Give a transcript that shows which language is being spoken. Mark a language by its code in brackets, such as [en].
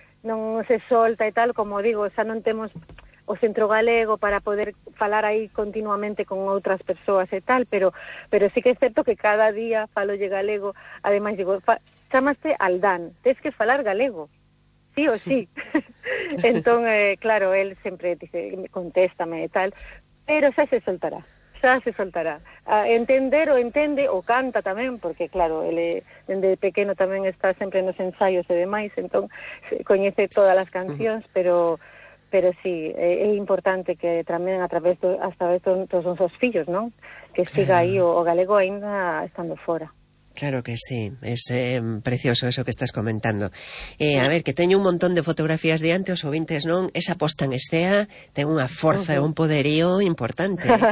[gl] non se solta e tal, como digo, xa non temos o centro galego para poder falar aí continuamente con outras persoas e tal, pero sí que é certo que cada día falo lle galego. Ademais, digo, chamaste Aldán, tens que falar galego, sí ou sí. Entón, claro, él sempre dice, contéstame e tal, pero xa se soltará. A entender o entende, o canta tamén, porque claro, ele dende pequeno tamén está sempre nos ensaios e demais, entón coñece todas as cancións, pero sí, é importante que tamén a través dos nosos fillos, non? Que claro. Siga aí o galego ainda estando fora. [es] Claro que sí, es precioso eso que estás comentando. [gl] A ver, que teño un montón de fotografías de antes, os ouvintes, non? Esa posta en escena, ten unha forza, uh-huh. Un poderío importante.